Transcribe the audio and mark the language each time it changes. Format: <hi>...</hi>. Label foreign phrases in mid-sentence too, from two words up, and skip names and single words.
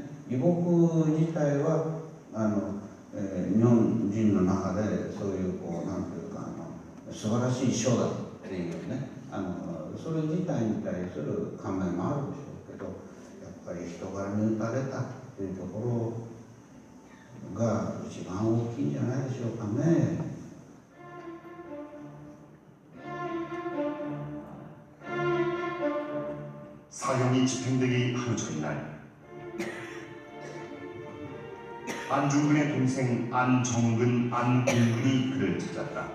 <ja>異国自体は日本人の中でそういうなんていうか素晴らしい書だっていうね、それ自体に対する考えもあるでしょうけど、やっぱり人柄に打たれたっていうところが一番大きいんじゃないでしょうかね。</ja> <ko>사형이 집행되기 하루 전날 안중근의 동생 안정근, 안공근이 그를 찾았다.</ko>